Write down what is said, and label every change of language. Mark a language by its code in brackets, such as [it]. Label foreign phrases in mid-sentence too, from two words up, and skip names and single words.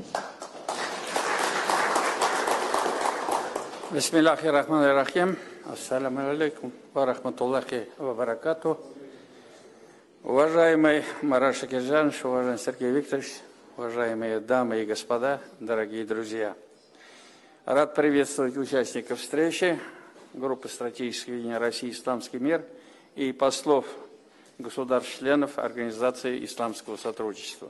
[ar] بسم الله الرحمن الرحيم. السلام عليكم ورحمة الله وبركاته. [ru] Уважаемый Марат Шакиржанович, уважаемый Сергей Викторович, уважаемые дамы и господа, дорогие друзья. Рад приветствовать участников встречи, группы стратегического видения России «Исламский мир» и послов государств-членов Организации исламского сотрудничества.